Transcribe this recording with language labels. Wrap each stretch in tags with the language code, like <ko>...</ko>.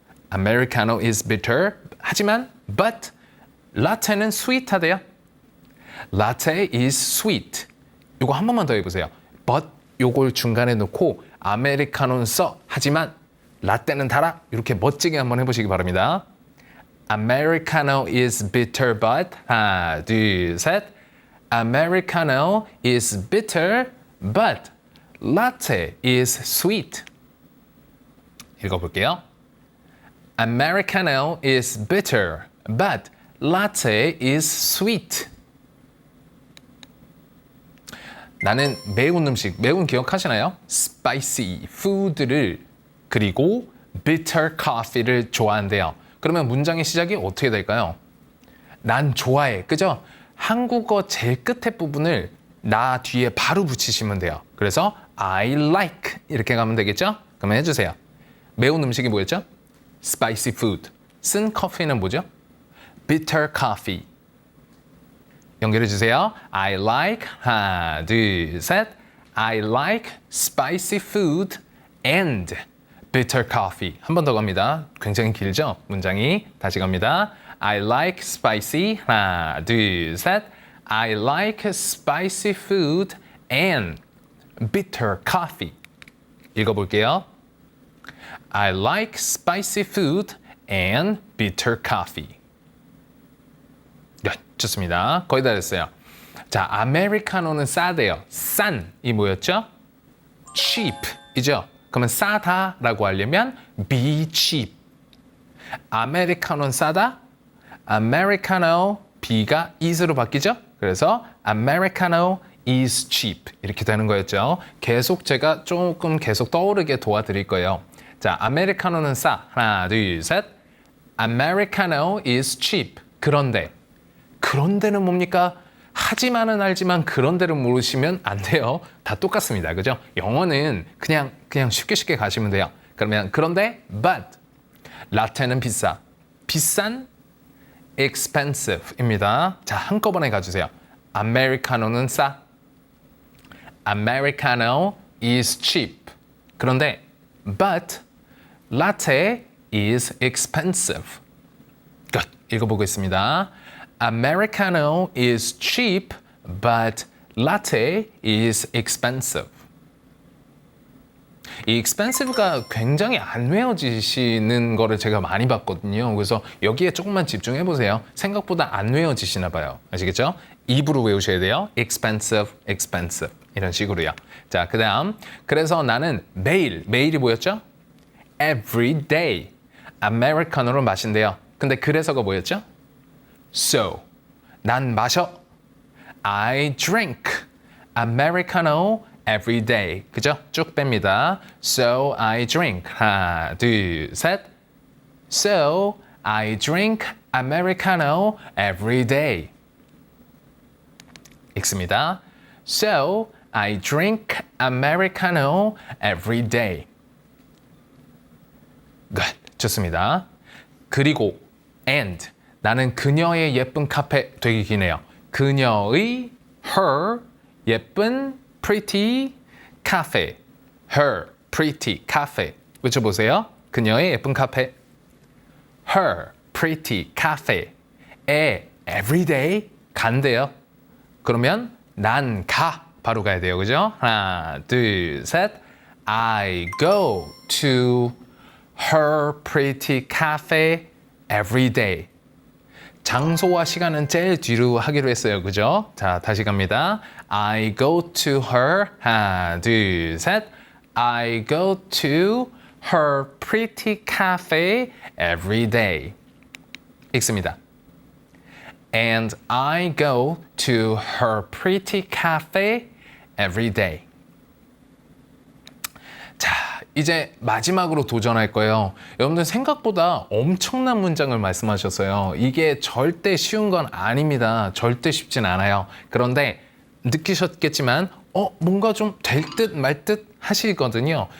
<en>Americano is bitter.</en> <ko>하지만 but 라테는 sweet 하대요.</ko> <en>Latte is sweet.</en> <ko>이거 한 번만 더 해보세요. but 요걸 중간에 놓고 아메리카노는 써. 하지만 라떼는 달아. 이렇게 멋지게 한번 해보시기 바랍니다.</ko> <en>Americano is bitter but</en> <ko>하나, 둘, 셋.</ko> <en>Americano is bitter but latte is sweet.</en> <ko>읽어볼게요.</ko> <en>Americano is bitter but latte is sweet.</en> <ko>나는 매운 음식, 매운 기억하시나요? spicy food를 그리고 bitter coffee를 좋아한대요. 그러면 문장의 시작이 어떻게 될까요? 난 좋아해. 그죠? 한국어 제일 끝에 부분을 나 뒤에 바로 붙이시면 돼요. 그래서</ko> <en>I like</en> <ko>이렇게 가면 되겠죠? 그러면 해주세요. 매운 음식이 뭐였죠? spicy food. 쓴 커피는 뭐죠? bitter coffee. 연결해 주세요.</ko> <en>I like</en> <ko>하나, 둘, 셋.</ko> <en>I like spicy food and bitter coffee.</en> <ko>한 번 더 갑니다. 굉장히 길죠? 문장이. 다시 갑니다.</ko> <en>I like spicy</en> <ko>하나, 둘, 셋.</ko> <en>I like spicy food and bitter coffee.</en> <ko>읽어볼게요.</ko> <en>I like spicy food and bitter coffee.</en> <ko>네, 좋습니다. 거의 다 됐어요. 자, 아메리카노는 싸대요. 싼이 뭐였죠? cheap이죠. 그러면 싸다라고 하려면</ko> <en>be cheap.</en> <ko>아메리카노는 싸다. 아메리카노 B가 is로 바뀌죠. 그래서</ko> <en>Americano is cheap</en> <ko>이렇게 되는 거였죠. 계속 제가 조금 계속 떠오르게 도와드릴 거예요. 자, 아메리카노는 싸. 하나, 둘, 셋.</ko> <en>Americano is cheap.</en> <ko>그런데는 뭡니까? 하지만은 알지만 그런데를 모르시면 안 돼요. 다 똑같습니다. 그죠? 영어는 그냥 쉽게 가시면 돼요. 그러면 그런데 but 라떼는 비싸. 비싼 expensive입니다. 자, 한꺼번에 가주세요. 아메리카노는 싸.</ko> <en>Americano is cheap.</en> <ko>그런데</ko> <en>but latte is expensive.</en> <ko>끝. 읽어보겠습니다.</ko> <en>Americano is cheap, but latte is expensive.</en> <ko>이 expensive가 굉장히 안 외워지시는 거를 제가 많이 봤거든요. 그래서 여기에 조금만 집중해 보세요. 생각보다 안 외워지시나 봐요. 아시겠죠? 입으로 외우셔야 돼요. expensive, expensive. 이런 식으로요. 자, 그 다음. 그래서 나는 매일이 뭐였죠?</ko> <en>Every day.</en> <ko>아메리카노를 마신대요. 근데 그래서가 뭐였죠? So. 난 마셔.</ko> <en>I drink Americano every day.</en> <ko>그죠? 쭉 뺍니다.</ko> <en>So I drink.</en> <ko>하나, 둘, 셋.</ko> <en>So I drink Americano every day.</en> <ko>읽습니다.</ko> <en>So I drink Americano every day. Good.</en> <ko>좋습니다. 그리고 and 나는 그녀의 예쁜 카페 되게 기네요. 그녀의</ko> <en>her</en> <ko>예쁜</ko> <en>pretty cafe. her pretty cafe.</en> <ko>외쳐보세요. 그녀의 예쁜 카페.</ko> <en>her pretty cafe에 everyday</en> <ko>간대요. 그러면 난 가. 바로 가야 돼요. 그죠? 하나, 둘, 셋.</ko> <en>I go to her pretty cafe every day.</en> <ko>장소와 시간은 제일 뒤로 하기로 했어요. 그죠? 자, 다시 갑니다.</ko> <en>I go to her.</en> <ko>하나, 둘, 셋.</ko> <en>I go to her pretty cafe every day.</en> <ko>읽습니다.</ko> <en>And I go to her pretty cafe every day.</en> <ko>자, 이제 마지막으로 도전할 거예요. 여러분들 생각보다 엄청난 문장을 말씀하셨어요. 이게 절대 쉬운 건 아닙니다. 절대 쉽진 않아요. 그런데 느끼셨겠지만 뭔가 좀 될 듯 말 듯 하시거든요.</ko>